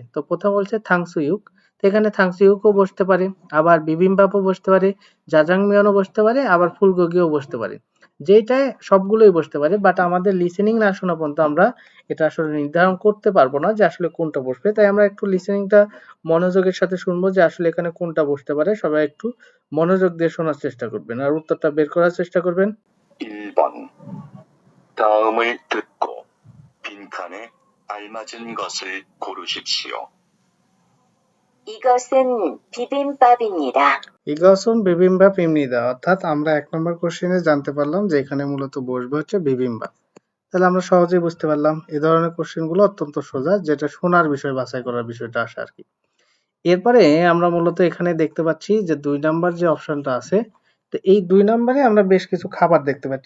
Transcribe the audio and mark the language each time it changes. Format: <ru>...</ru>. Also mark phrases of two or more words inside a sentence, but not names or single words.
<bn>তো প্রথম বলছে থাংসুইউক, তো এখানে থাংসুইউকও বসতে পারে, আবার বিবিম্বাপও বসতে পারে, জাজাংমিয়নও বসতে পারে, আবার ফুলগোগিও বসতে পারে, যেটায় সবগুলোই বসতে পারে, বাট আমাদের লিসেনিং না শোনা পর্যন্ত আমরা এটা আসলে নির্ধারণ করতে পারবো না যে আসলে কোনটা বসবে। তাই আমরা একটু লিসেনিংটা মনোযোগের সাথে শুনবো যে আসলে এখানে কোনটা বসতে পারে, সবাই একটু মনোযোগ দিয়ে শোনার চেষ্টা করবেন আর উত্তরটা বের করার চেষ্টা করবেন।</bn> <ko>1번 다음을 듣고 빈칸에 알맞은 것을 고르십시오. 이것은 비빔밥입니다. 이것은 비빔밥입니다,</ko> <bn>অর্থাৎ আমরা 1 নম্বর কোশ্চেনে জানতে পারলাম যে এখানে মূলত বসবে হচ্ছে বিবিম্বাপ। তাহলে আমরা সহজেই বুঝতে পারলাম এই ধরনের কোশ্চেনগুলো অত্যন্ত সোজা, যেটা শোনার বিষয় বাছাই করার বিষয়টা আসে আর কি। এরপরে আমরা মূলত এখানে দেখতে পাচ্ছি যে 2 নাম্বার যে অপশনটা আছে, তো এই 2 নাম্বারে আমরা বেশ কিছু খাবার দেখতে পাচ্ছি।</bn>